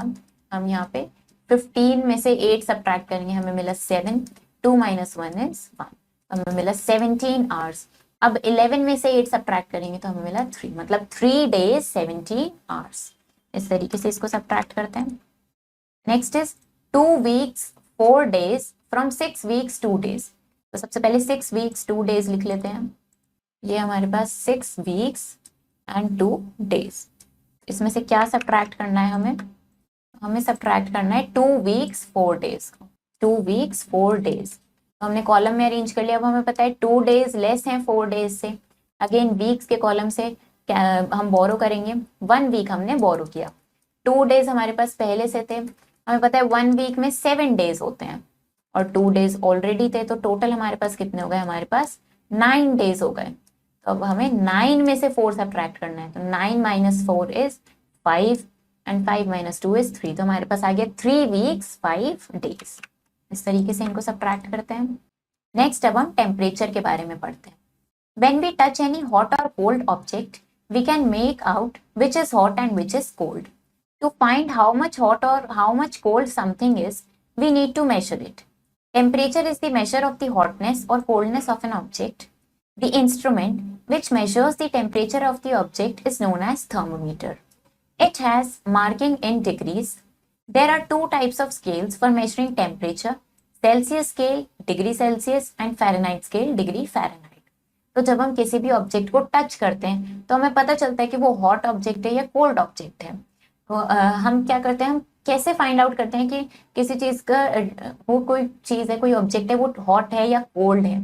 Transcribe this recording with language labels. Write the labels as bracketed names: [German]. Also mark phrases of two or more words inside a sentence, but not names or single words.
[Hindi] हम यहाँ पे 15 में से 8 सब्ट्रैक्ट करेंगे, हमें मिला 7। 2 - 1 is 1। हमें मिला 17 आवर्स। अब 11 में से 8 सब्ट्रैक्ट करेंगे तो हमें मिला 3, मतलब 3 days 17 आवर्स। इस तरीके से इसको सब्ट्रैक्ट करते हैं। [English] Next is 2 weeks 4 days from 6 weeks 2 days. [Hindi] तो सबसे पहले 6 weeks 2 days लिख लेते हैं। ये हमारे पास 6 weeks एंड 2 days। इसमें से क्या सब्ट्रैक्ट करना है? हमें सब्ट्रैक्ट करना है 2 weeks 4 days को। 2 weeks 4 days तो हमने कॉलम में अरेंज कर लिया। अब हमें पता है 2 days लेस हैं 4 days से। अगेन वीक्स के कॉलम से हम बोरो करेंगे। 1 week हमने बोरो किया। 2 days हमारे पास पहले से थे। हमें पता है 1 week में 7 days होते हैं और 2 days ऑलरेडी थे, तो टोटल हमारे पास कितने हो गए? हमारे पास 9 days हो गए। तो अब हमें 9 में से 4 सब्ट्रैक्ट करना है। तो 9 - 4 is 5 एंड 5 - 2 is 3। तो हमारे पास आ गया 3 weeks 5 days। इस तरीके से इनको सब्ट्रैक्ट करते हैं। नेक्स्ट अब हम टेम्परेचर के बारे में पढ़ते हैं। [English] When we touch any hot or cold object, we can make out which is hot and which is cold. To find how much hot or how much cold something is, we need to measure it. Temperature is the measure of the hotness or coldness of an object. The instrument which measures the temperature of the object is known as thermometer. It has marking in degrees. There are two types of scales for measuring temperature: Celsius scale degree Celsius and Fahrenheit scale degree Fahrenheit. [Hindi] तो जब हम किसी भी ऑब्जेक्ट को टच करते हैं तो हमें पता चलता है कि वो [English] hot object [Hindi] है या [English] cold object [Hindi] है। तो हम क्या करते हैं, हम कैसे [English] find out [Hindi] करते हैं कि किसी चीज का वो कोई चीज है, कोई ऑब्जेक्ट है, वो हॉट है या कोल्ड है।